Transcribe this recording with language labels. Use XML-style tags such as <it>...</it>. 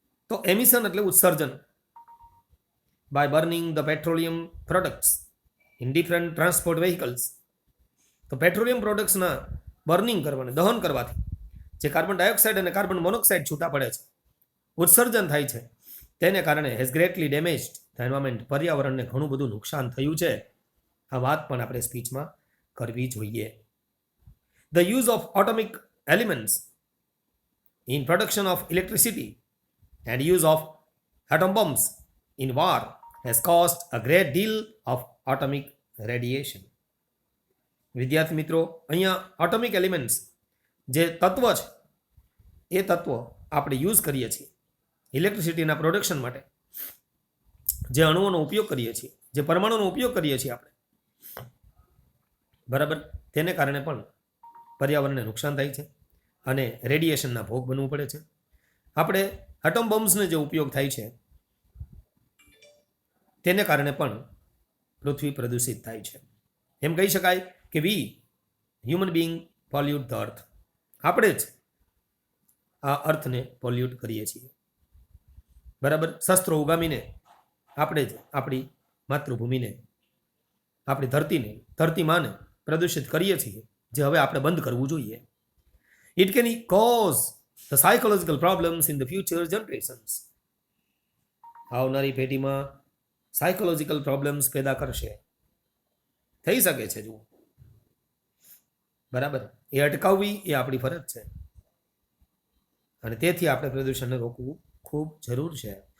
<gu>તો એમિશન એટલે ઉત્સર્જન.</gu> <en>By burning the petroleum products in different transport vehicles.</en> <gu>તો પેટ્રોલિયમ પ્રોડક્ટ્સના બર્નિંગ કરવાને, દહન કરવાથી જે કાર્બન ડાયોક્સાઇડ અને કાર્બન મોનોક્સાઇડ છૂટા પડે છે, ઉત્સર્જન થાય છે, તેને કારણે</gu> <en>has greatly damaged the environment,</en> <gu>પર્યાવરણને ઘણું બધું નુકસાન થયું છે. આ વાત પણ આપણે સ્પીચમાં કરવી જોઈએ.</gu> <en>The use of atomic elements in production of electricity and use of atom bombs in war has caused a great deal of atomic radiation.</en> <gu>વિદ્યાર્થી મિત્રો, અહીંયા ઓટોમિક એલિમેન્ટ્સ જે તત્વ છે, એ તત્વો આપણે યુઝ કરીએ છીએ ઇલેક્ટ્રિસિટીના પ્રોડક્શન માટે, જે અણુઓનો ઉપયોગ કરીએ છીએ, જે પરમાણુનો ઉપયોગ કરીએ છીએ આપણે, બરાબર, તેને કારણે પણ પર્યાવરણને નુકસાન થાય છે અને રેડિયેશનના ભોગ બનવું પડે છે. આપણે એટમ બોમ્બ્સનો જે ઉપયોગ થાય છે, તેને કારણે પણ પૃથ્વી પ્રદૂષિત થાય છે. એમ કહી શકાય કે</gu> <en>We human being pollute the earth.</en> <gu>આપણે જ આ અર્થને પોલ્યુટ કરીએ છીએ, બરાબર. શસ્ત્રો ઉગામીને આપણે જ આપણી માતૃભૂમિને, આપણી ધરતીને, ધરતીમાને પ્રદૂષિત કરીએ છીએ, જે હવે આપણે બંધ કરવું જોઈએ.</gu> <en>It can cause the psychological problems in the future generations.</en> <gu>આવનારી પેઢીમાં સાયકોલોજીકલ પ્રોબ્લેમ્સ પેદા કરશે, થઈ શકે છે. જુઓ, બરાબર, એ અટકાવવી એ આપણી ફરજ છે અને તેથી આપણે પ્રદૂષણને રોકવું ખૂબ જરૂર છે.</gu>